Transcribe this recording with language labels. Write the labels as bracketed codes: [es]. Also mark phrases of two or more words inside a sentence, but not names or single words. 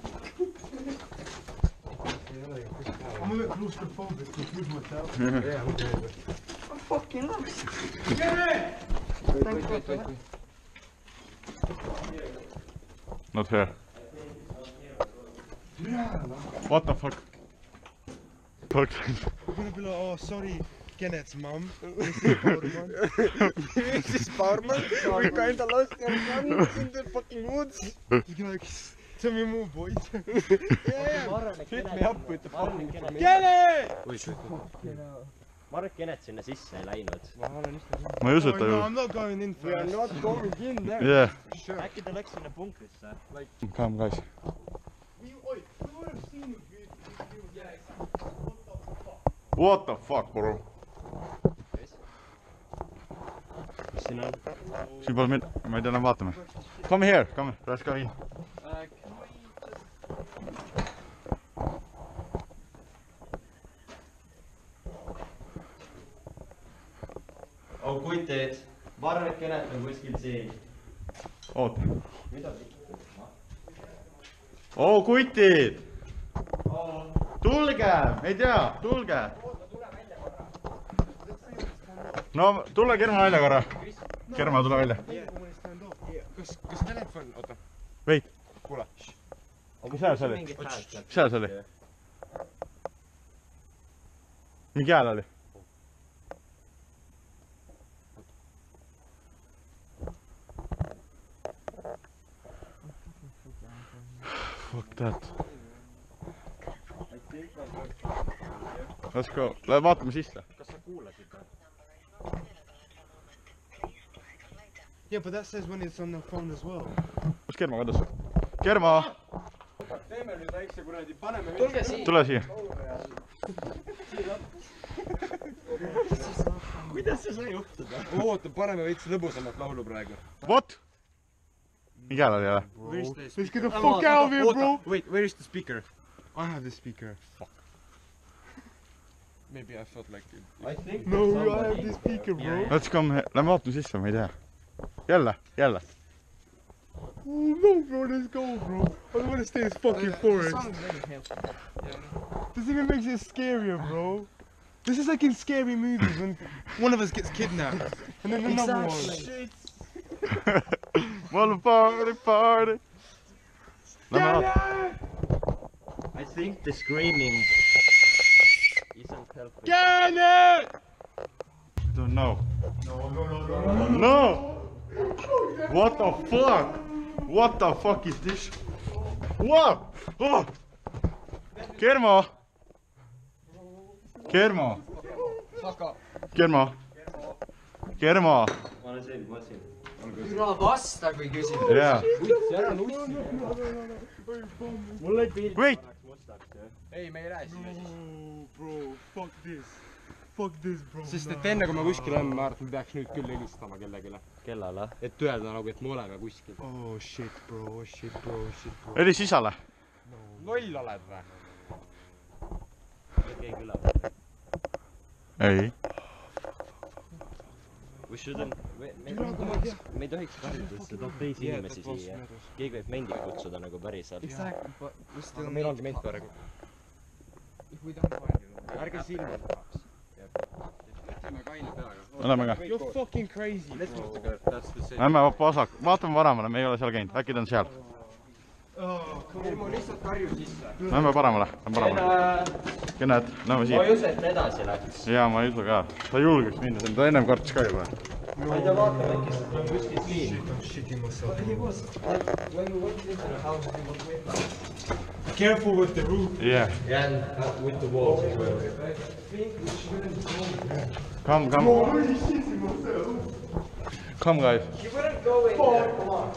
[en] I'm a bit claustrophobic to prove myself. Yeah, okay. Fucking loves. Not here. What the fuck? Fuck. We're gonna be like, oh, sorry, Kenneth's mum. Mrs. Barman, we kinda lost your son in the fucking woods. You're like, tell me more, boys. Hit me up with the fucking Kenet! oi, shit. [et] Ma arvan, et Kenet sinna sisse ei läinud. Ma ei usu, et ta [en] Oh, no, [et] ju... [en] I'm not going in We are first. not going in there. Yeah. [et] Äkki ta läks sinna punkrisse? [en] Come guys. What the fuck, bro? [et] Mis siin on? Siin pole mida, ma ei tea, enam vaatame. [en] Come here, let's go in. [et] Oh, kutid. Ma arvan, et Kenet on kuskil siin. Oota. Oo, kutid! Tulge! Ei tea, tulge! no tule Kerma välja korra. Kerma, tule välja. Kas telefon, oota. Veit. Kuule. Mis hääl see oli? Mis hääl see oli? Mingi hääl oli? [en] Fuck that. Let's go. [et] Lähe vaatame sisse. Kas sa kuulasid? [en] Yeah, but that says when it's on the phone as well. [et] Kus Kerma kadus? Kerma! Teeme nüüd väikse kuradi, paneme tulge siia. Tule siia. Kuidas see sai juhtuda? Oota, paneme veits lõbusamat laulu praegu. What? Mingi hääl oli jälle? [en] Let's get the fuck out of here, bro! Wait, where is the speaker? I have the speaker. Fuck. Maybe I felt like it. I think No, I have the speaker, bro. Let's come, [et] lähme vaatame sisse, ma ei tea. Jälle. [en] Oh no, bro, let's go, bro. I don't want to stay in this fucking forest. This even makes it scarier, bro. This is like in scary movies when one of us gets kidnapped and then another one. Well, party. I think the screaming isn't helping. Get it! Don't know. No! What the fuck? What the fuck is this? What? Oh! Kerma! Kerma! [et] Ma olen siin. Türa vasta, kui küsid. [en] Yeah. [et] Ära nussi. Mul lõi pilt. [en] Wait! [et] Ei, me ei rääsi. [en] Oh, bro, fuck this, bro. [et] Sest et enne kui me kuskil oleme, ma arvan, et me peaks nüüd küll helistama kellegile. Kellele? Et öelda nagu, et me oleme kuskil. Oh shit, bro. Helis isale. Loll oled või? Keegi üleval. Ei. [en] We shouldn't... [et] Me ei tohiks karjuda, sest see toob teisi inimesi siia. Keegi võib mendid kutsuda nagu päriselt. Aga meil ongi ment praegu. Ärge silma tahaks. Ütleme kaine peaga. Lähme ka. [en] You're fucking crazy, bro. [et] Lähme vasak. Vaatame paremale, me ei ole seal käinud. Äkki ta on seal. Ilmu lihtsalt karju sisse. Lähme paremale. Kened, lähme Ma siia. ei usu, et edasi läks. Jaa, ma ei usu ka. Ta julgeks minna, ta ennem kartis ka juba. Ma ei tea, vaatame, äkki see on kuskil siin. [en] I'm shitting myself. When we walked into the house, he was with us. Careful with the roof. Yeah. And with the walls as well. Come. Come, guys. You wouldn't go in there, come on.